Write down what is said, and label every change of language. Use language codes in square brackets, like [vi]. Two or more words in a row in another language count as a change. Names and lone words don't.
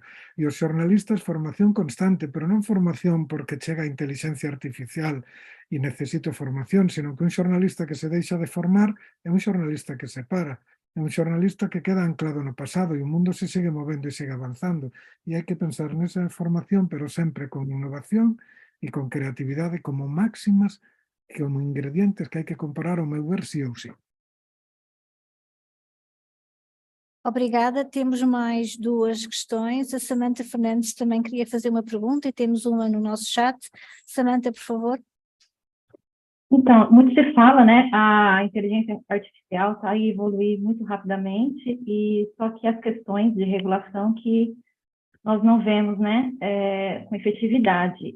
[gl] E os xornalistas, formación constante, pero non formación porque chega a inteligencia artificial e necesito formación, sino que un xornalista que se deixa de formar é un xornalista que se para. É un xornalista que queda anclado no pasado e o mundo se sigue movendo e sigue avanzando. E hai que pensar nesa formación, pero sempre con innovación e con creatividade como máximas, como ingredientes que hai que comparar ao meu ver sí ou sí. [pt] Obrigada. Temos mais duas questões. A Samantha Fernandes também queria fazer uma pergunta e temos uma no nosso chat. Samantha, por favor. Então, muito se fala, né, a inteligência artificial está a evoluir muito rapidamente, e só que as questões de regulação que nós não vemos, né, com efetividade.